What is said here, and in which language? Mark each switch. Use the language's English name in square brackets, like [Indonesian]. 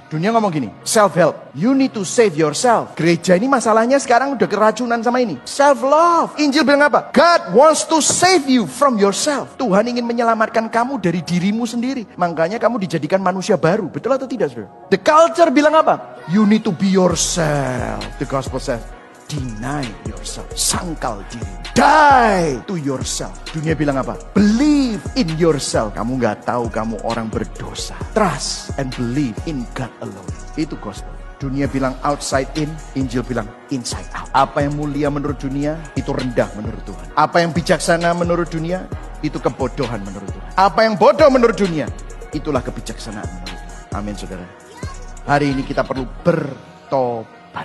[Indonesian] Dunia ngomong gini, [English] self-help, you need to save yourself. [Indonesian] Gereja ini masalahnya sekarang udah keracunan sama ini, self-love. Injil bilang apa? [English] God wants to save you from yourself. [Indonesian] Tuhan ingin menyelamatkan kamu dari dirimu sendiri. Makanya kamu dijadikan manusia baru. Betul atau tidak, saudara? [English] The culture [Indonesian] bilang apa? [English] You need to be yourself. The gospel says, deny yourself, [Indonesian] sangkal diri, [English] die to yourself. [Indonesian] Dunia bilang apa? [English] Believe in yourself. [Indonesian] Kamu gak tahu kamu orang berdosa. [English] Trust and believe in God alone. [Indonesian] Itu gospel. Dunia bilang [English] outside in, [Indonesian] Injil bilang [English] inside out. [Indonesian] Apa yang mulia menurut dunia, itu rendah menurut Tuhan. Apa yang bijaksana menurut dunia, itu kebodohan menurut Tuhan. Apa yang bodoh menurut dunia, itulah kebijaksanaan menurut Tuhan. Amin, saudara. Hari ini kita perlu bertobat.